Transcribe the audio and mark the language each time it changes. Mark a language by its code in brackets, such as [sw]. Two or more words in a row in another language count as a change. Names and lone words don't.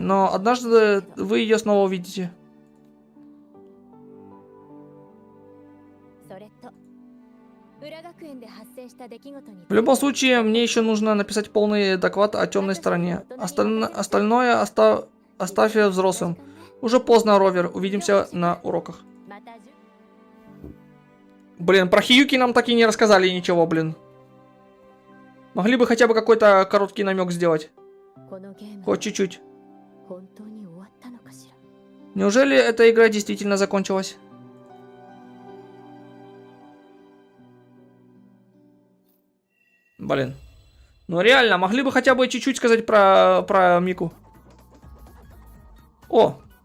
[ru] Но однажды вы ее снова увидите. В любом случае, мне еще нужно написать полный доклад о темной стороне. Остальное оставь взрослым. Уже поздно, Ровер. Увидимся на уроках. Блин, про Хиюки нам так и не рассказали ничего, блин. Могли бы хотя бы какой-то короткий намек сделать. [ja] このゲーム [ru] Хоть чуть-чуть. [ja] 本当に終わったのかしら。 [ru] Неужели эта игра действительно закончилась? Блин. Ну реально, могли бы хотя бы чуть-чуть сказать про Мику. О!